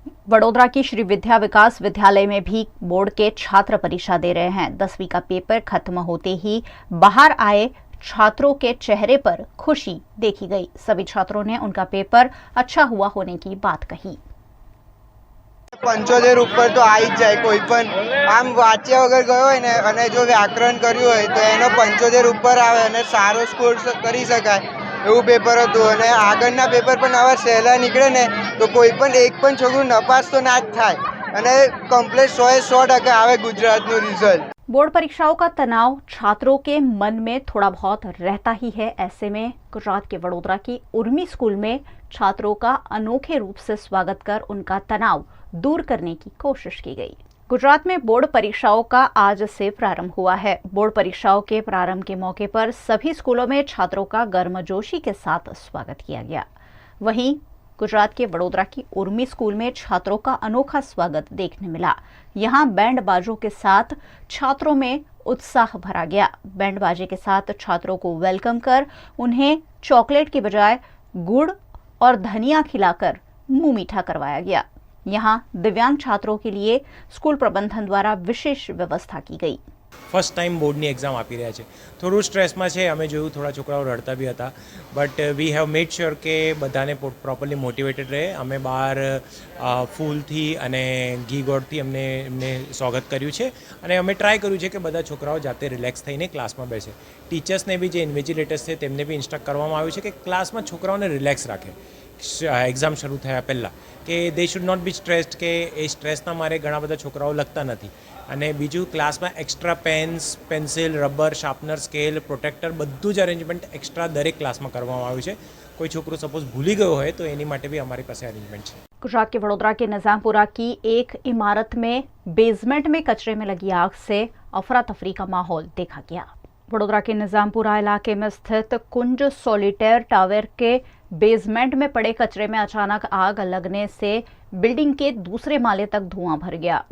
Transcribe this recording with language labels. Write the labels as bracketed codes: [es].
[hi] वडोदरा की श्री विद्या विकास विद्यालय में भी बोर्ड के छात्र परीक्षा दे रहे हैं। 10वीं का पेपर खत्म होते ही बाहर आए छात्रों के चेहरे पर खुशी देखी गई। सभी छात्रों ने उनका पेपर अच्छा हुआ होने की बात कही। [gu] 75 ઉપર તો આવી જ જાય, કોઈ પણ આમ વાંચ્યા વગર ગયો હોય ને અને જો વ્યાકરણ કર્યું હોય તો એનો 75 ઉપર આવે અને સારો સ્કોર કરી શકાય એવું પેપર હતું। અને આગળના પેપર પણ આવા સહેલા નીકળે ને તો કોઈ પણ એક પણ છોકરું નપાસ તો ના જ થાય અને કમ્પ્લીટ 100% આવે ગુજરાતનું રિઝલ્ટ। [hi] बोर्ड परीक्षाओं का तनाव छात्रों के मन में थोड़ा बहुत रहता ही है। ऐसे में गुजरात के वडोदरा की उर्मी स्कूल में छात्रों का अनोखे रूप से स्वागत कर उनका तनाव दूर करने की कोशिश की गई। गुजरात में बोर्ड परीक्षाओं का आज से प्रारंभ हुआ है। बोर्ड परीक्षाओं के प्रारंभ के मौके पर सभी स्कूलों में छात्रों का गर्मजोशी के साथ स्वागत किया गया। वहीं गुजरात के वडोदरा की उर्मी स्कूल में छात्रों का अनोखा स्वागत देखने मिला। यहां बैंड बाजों के साथ छात्रों में उत्साह भरा गया। बैंड बाजे के साथ छात्रों को वेलकम कर उन्हें चॉकलेट के बजाय गुड़ और धनिया खिलाकर मुंह मीठा करवाया गया। यहां दिव्यांग छात्रों के लिए स्कूल प्रबंधन द्वारा विशेष व्यवस्था की गई। [gu] ફર્સ્ટ ટાઈમ બોર્ડની એક્ઝામ આપી રહ્યા છે, થોડું સ્ટ્રેસમાં છે। અમે જોયું થોડા છોકરાઓ રડતા બી હતા, [en] but we have made sure [gu] કે બધાને પ્રોપરલી મોટિવેટેડ રહે। અમે બહાર ફૂલથી અને ઘી ગોળથી એમને સ્વાગત કર્યું છે અને અમે ટ્રાય કર્યું છે કે બધા છોકરાઓ જાતે રિલેક્સ થઈને ક્લાસમાં બેસે। ટીચર્સને બી જે ઇન્વિજિલેટર્સ છે તેમને બી ઇન્સ્ટ્રક્ટ કરવામાં આવ્યું છે કે ક્લાસમાં છોકરાઓને રિલેક્સ રાખે એક્ઝામ શરૂ થયા પહેલાં, કે [en] they should not be stressed, [gu] કે એ સ્ટ્રેસના મારે ઘણા બધા છોકરાઓ લખતા નથી। અને બીજું ક્લાસમાં extra Pence, pencil, rubber, sharpener, scale, protractor બધું જ અરેન્જમેન્ટ એક્સ્ટ્રા દરેક ક્લાસમાં કરવામાં આવ્યું છે। કોઈ છોકરું સપોઝ ભૂલી ગયો હોય તો એની માટે બી અમારી પાસે અરેન્જમેન્ટ છે। [hi] गुजरात के वडोदरा के निजामपुरा की एक इमारत में बेसमेंट में कचरे में लगी आग से अफरा तफरी का माहौल देखा गया। वडोदरा के निजामपुरा इलाके में स्थित कुंज सॉलिटेयर टावर के बेसमेंट में पड़े कचरे में अचानक आग लगने से बिल्डिंग के दूसरे माले तक धुआं भर गया।